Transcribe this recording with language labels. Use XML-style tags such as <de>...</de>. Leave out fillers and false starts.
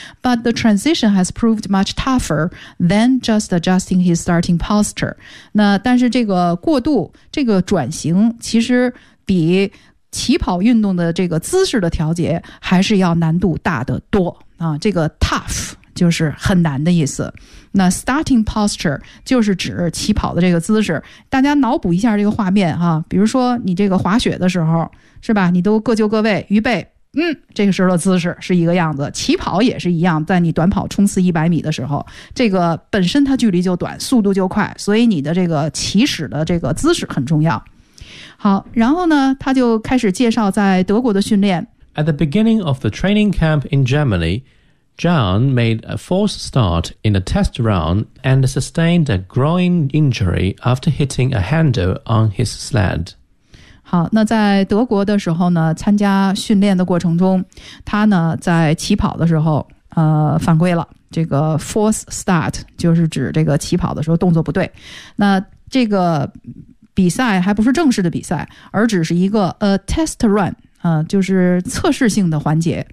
<en>But the transition has proved much tougher than just adjusting his starting posture。</en> <zh>那但是这个过渡，这个转型其实比起跑运动的这个姿势的调节还是要难度大得多啊。这个 tough 就是很难的意思，那 starting posture 就是指起跑的这个姿势。大家脑补一下这个画面啊，比如说你这个滑雪的时候是吧，你都各就各位预备，嗯，这个时候的姿势是一个样子，起跑也是一样，在你短跑冲刺100米的时候，这个本身它距离就短，速度就快，所以你的这个起始的这个姿势很重要。好，然后呢他就开始介绍在德国的训练。</zh> <en>At the beginning of the training camp in Germany, John made a false start in a test run and sustained a groin injury after hitting a handle on his sled.</en> <zh>好，那在德国的时候呢，参加训练的过程中，他呢在起跑的时候犯规了。这个 false start 就是指这个起跑的时候动作不对。那这个比赛还不是正式的比赛，而只是一个 a test run， 就是测试性的环节。</zh>